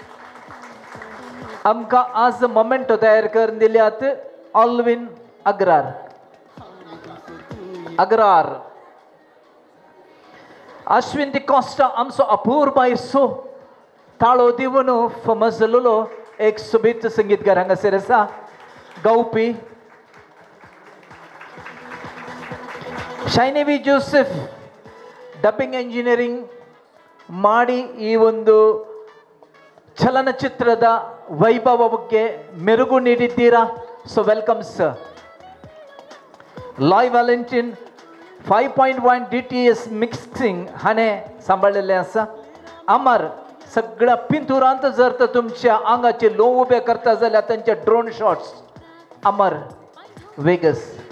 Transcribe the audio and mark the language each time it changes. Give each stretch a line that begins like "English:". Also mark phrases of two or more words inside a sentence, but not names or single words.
Konkani: आमकां आज मोमेंटो तयार करून दिल्यात ऑल्विन अग्रार. अश्विन दी कॉस्टा आमचो अपूर्वसो ताळो दिवन फामाद जाल्लो एक सोबीत संगीतकार हांगासर आसा गावपी.
Kannada: ಶೈನಿವಿ ಜೋಸೆಫ್
English: dubbing engineering
Kannada: ಮಾಡಿ ಈ ಒಂದು ಚಲನಚಿತ್ರದ ವೈಭವಕ್ಕೆ ಮೆರುಗು ನೀಡಿದ್ದೀರಾ.
English: so welcome sir.
Konkani: लाय व्हॅलेंटीन 5.1 DTS मिक्सिंग हाणे सांभाळलेले आसा. अमर सगळ्या पिंतुरांत जर तर तुमच्या आंगाचे लो उबे करता जाल्यार तांचे
English: drone shots
Konkani: अमर वेगस.